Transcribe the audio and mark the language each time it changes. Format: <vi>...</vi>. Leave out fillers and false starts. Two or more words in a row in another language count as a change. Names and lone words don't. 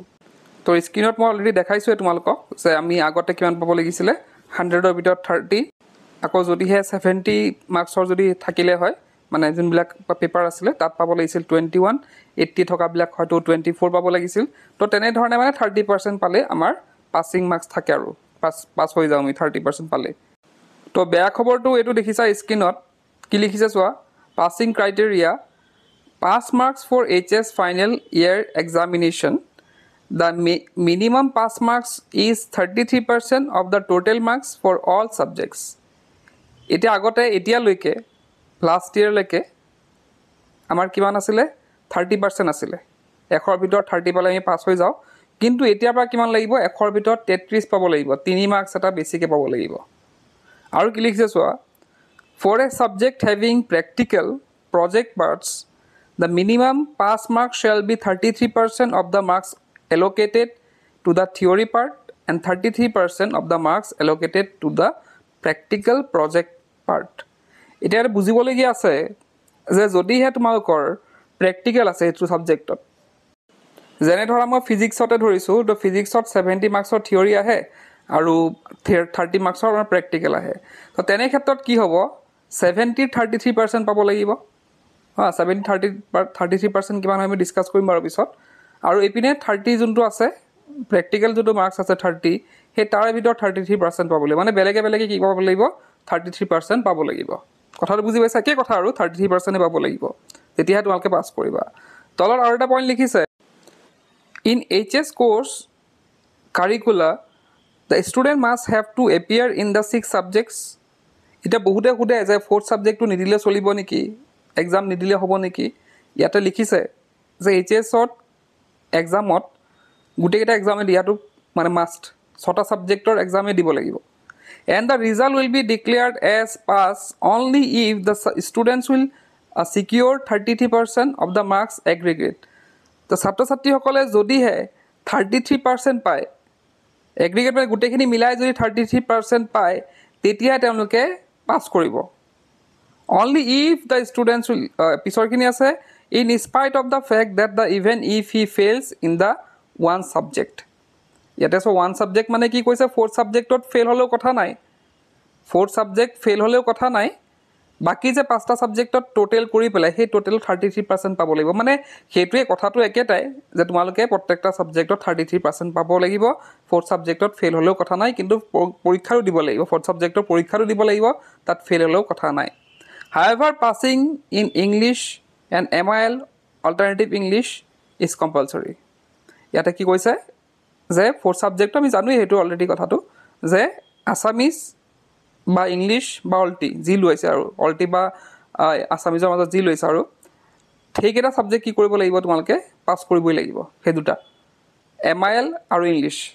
<as>তো স্ক্ৰিনত মই অলৰেডি দেখাইছোঁ তোমালোকক যে আমি আগতে কিমান পাব লাগিছিলে 100ৰ ভিতৰত 30, আকৌ যদিহে 70 মাৰ্কছৰ যদি থাকিলে হয় মানে যোনবিলাক পেপাৰ আছিলে তাত পাব লাগিছিল 21, 80 থকাবিলাক হয়তো 24 পাব লাগিছিল। তো তেনেধৰণে মানে 30% পালে আমাৰ পাছিং মাৰ্কছ থাকে আৰু পাছ হৈ যাওঁ আমি 30% পালে। তো বেয়া খবৰটো এইটো দেখিছা স্ক্ৰিনত কি লিখিছে চোৱা,</as> <en>passing criteria pass marks for HS final year examination, the minimum pass marks is 33% of the total marks for all subjects.</en> <as>এতিয়া আগতে এতিয়ালৈকে লাষ্ট ইয়াৰ লৈকে আমাৰ কিমান আছিলে 30% আছিলে, 100ৰ ভিতৰত 30 পালে আমি পাছ হৈ যাওঁ। কিন্তু এতিয়াৰ পৰা কিমান লাগিব 100ৰ ভিতৰত 33 পাব লাগিব, 3 মাৰ্কছ এটা বেছিকৈ পাব লাগিব। আৰু কি লিখিছে চোৱা,</as> <en>for a subject having practical project parts the minimum pass mark shall be 33% of the marks allocated to the theory part and 33% of the marks allocated to the practical project part.</en> <as>এতিয়া বুজিবলগীয়া আছে যে যদিহে তোমালোকৰ প্ৰেক্টিকেল আছে এইটো সাবজেক্টত, যেনে ধৰা মই ফিজিক্সতে ধৰিছোঁ, তো ফিজিক্সত 70 মাৰ্কছৰ থিয়ৰী আহে আৰু 30 মাৰ্কছৰ আমাৰ প্ৰেক্টিকেল আহে। তো তেনে ক্ষেত্ৰত কি হ'ব 70 33% পাব লাগিব। 70 33% কিমান হয় আমি ডিসকাস কৰিম বাৰু পিছত। আৰু এইপিনে 30 যোনটো আছে প্ৰেক্টিকেল যোনটো মাৰ্কছ আছে 30, সেই তাৰে ভিতৰত 33% পাব লাগিব। মানে বেলেগে বেলেগে কি পাব লাগিব 33% পাব লাগিব। কথাটো বুজি পাইছা? একে কথা আৰু 33% পাব লাগিব, তেতিয়াহে তোমালোকে পাছ কৰিবা। তলত আৰু এটা পইণ্ট লিখিছে,</as> <en>ইন HS course curricula the student must have to appear in the 6 subjects.</en> <as>এতিয়া বহুতে সোধে যে 4th সাবজেক্টটো নিদিলে চলিব নেকি, এক্সাম নিদিলে হ'ব নেকি। ইয়াতে লিখিছে যে HSত এক্সামত গোটেইকেইটা এক্সামে দিয়াটো মানে মাষ্ট, 6টা সাবজেক্টৰ এক্সামে দিব লাগিব।</as> <en>And the result will be declared as pass only if the students will secure 33% of the marks aggregate.</en> <as>তো ছাত্ৰ ছাত্ৰীসকলে যদিহে 33% পায়, এগ্ৰিগেট মানে গোটেইখিনি মিলাই যদি 33% পায়, তেতিয়াহে তেওঁলোকে পাছ কৰিব।</as> <en>Only if the students will</en> <as>পিছৰখিনি আছে</as> <en>in spite of the fact that the even if he fails in the one subject.</en> <as>ইয়াতে সো</as> <en>one subject</en> <as>মানে কি কৈছে 4th সাবজেক্টত ফেল হ'লেও কথা নাই, 4th সাবজেক্ট ফেল হ'লেও কথা নাই, বাকি যে 5টা সাবজেক্টত টোটেল কৰি পেলাই সেই টোটেল 33% পাব লাগিব। মানে সেইটোৱে কথাটো একেটাই যে তোমালোকে প্ৰত্যেকটা সাবজেক্টত 33% পাব লাগিব। 4th সাবজেক্টত ফেল হ'লেও কথা নাই, কিন্তু পৰীক্ষাও দিব লাগিব, 4th সাবজেক্টৰ পৰীক্ষাও দিব লাগিব, তাত ফেল হ'লেও কথা নাই।</as> <en>However, passing in English and MIL alternative English is compulsory.</en> <as>ইয়াতে কি কৈছে যে 4th সাবজেক্ট আমি জানোই সেইটো অলৰেডি কথাটো, যে আসামিজ বা ইংলিছ বা অল্টি যি লৈছে আৰু অল্টি বা আসামিজৰ মাজত যি লৈছে আৰু সেইকেইটা সাবজেক্ট কি কৰিব লাগিব তোমালোকে পাছ কৰিবই লাগিব, সেই দুটা MIL আৰু ইংলিছ।</as>